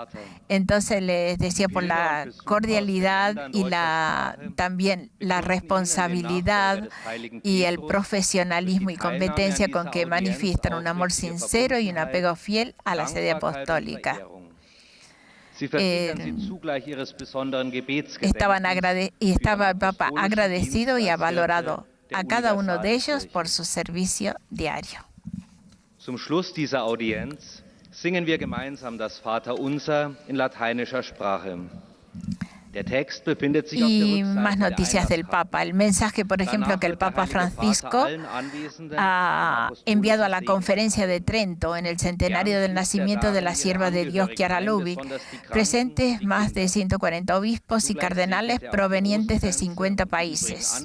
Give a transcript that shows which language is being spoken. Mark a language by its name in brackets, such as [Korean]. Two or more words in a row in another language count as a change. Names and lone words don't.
[Spanish] Entonces les decía por la cordialidad y también la responsabilidad y el profesionalismo y competencia con que manifiestan un amor sincero y un apego fiel a la sede apostólica. Estaba el Papa agradecido y ha valorado a cada uno de ellos por su servicio diario. [German] Zum Schluss dieser Audienz singen wir gemeinsam das Vaterunser in lateinischer Sprache. Der Text befindet sich auf der [Spanish] Y [German] Rückseite [Spanish] más noticias del Papa. El mensaje, por ejemplo, que el Papa Francisco ha enviado a la conferencia de Trento en el centenario del nacimiento de la sierva de Dios Chiara Lubich, presentes más de 140 obispos y cardenales provenientes de 50 países.